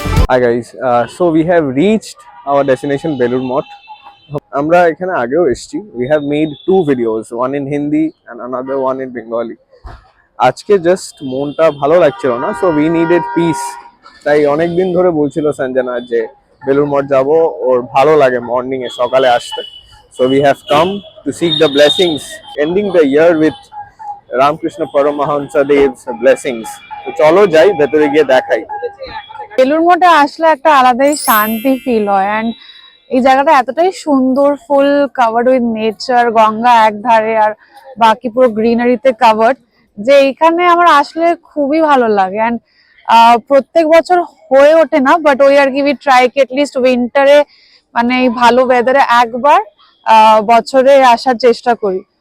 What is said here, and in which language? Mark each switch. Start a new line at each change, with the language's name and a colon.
English: Hi guys, so we have reached our destination Belur Mott.
Bangla: আমরা এখানে আগেও এসেছি.
English: We have made two videos, one in Hindi and another one in Bengali.
Bangla: আজকে just মনটা ভালো লাগছিল না,
English: so we needed peace.
Bangla: তাই অনেক দিন ধরে বলছিল সঞ্জনা যে বেলুর মঠ যাব, ওর ভালো লাগে মর্নিং এ সকালে আসতে.
English: So we have come to seek the blessings, ending the year with Ramakrishna Paramahansa Dev's blessings.
Bangla: তো চলো যাই, ভেতরে গিয়ে দেখাই. বেলুর মঠে আসলে একটা আলাদাই শান্তি ফিল হয়। এন্ড এই জায়গাটা এতটাই সুন্দর,
English: full covered with nature,
Bangla: গঙ্গা এক ধারে আর বাকি পুরো গ্রিনারিতে কাভার্ড, যে এইখানে আমার আসলে খুবই ভালো লাগে। এন্ড প্রত্যেক বছর হয়ে ওঠে না, বাট ওই আর কি উই ট্রাই কি এটলিস্ট উইন্টারে মানে এই ভালো ওয়েদারে একবার বছরে আসার চেষ্টা করি।